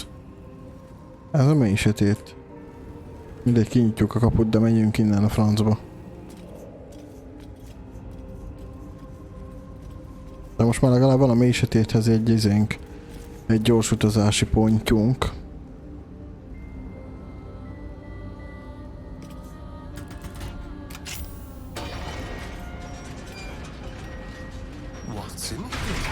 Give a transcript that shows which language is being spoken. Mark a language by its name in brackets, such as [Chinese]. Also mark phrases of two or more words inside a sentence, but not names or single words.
[Hungarian] Ez a mély sötét. Mindegy, kinyitjuk a kaput, de menjünk innen a francba. De most már legalább van a mély sötéthez egy gyors utazási pontjunk. [English] What's in it?